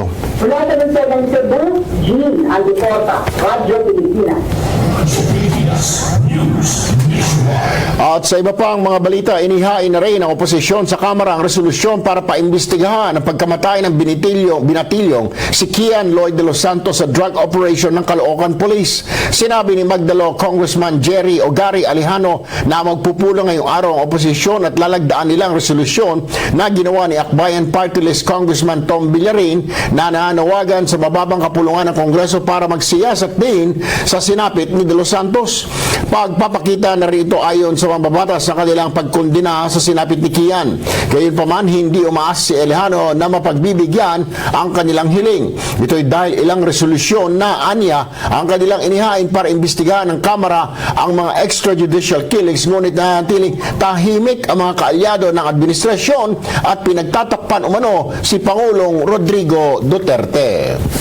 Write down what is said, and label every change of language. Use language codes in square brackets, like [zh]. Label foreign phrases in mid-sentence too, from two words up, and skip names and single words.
[tl] Mula sa Cebu, Jean Antiporta, Radyo Pilipinas. At sa iba pang mga balita, inihain na rin ng oposisyon sa Kamara ang resolusyon para paimbestigahan ang pagkamatay ng binatilyong si Kian Lloyd de los Santos sa [en] drug operation [tl] ng Caloocan Police. Sinabi ni Pagdalaw Congressman Jerry Ogari Alejano na magpupulong ngayong araw ang oposisyon at lalagdaan nilang resolusyon na ginawa ni Akbayan Party List Congressman Tom Villarin na nanawagan sa mababang kapulungan ng Kongreso para magsiyasat din sa sinapit ni de los Santos. Pagpapakita na rito ayon sa mambabatas sa kanilang pagkondina sa sinapit ni Kian. Gayunpaman, hindi umaas si Alejano na mapagbibigyan ang kanilang hiling. Ito'y dahil ilang resolusyon na anya ang kanilang inihain para imbestigahan ng Kamara ang mga [en] extrajudicial killings, [tl] ngunit nanatiling tahimik ang mga kaalyado ng administrasyon at pinagtatakpan umano si Pangulong Rodrigo Duterte.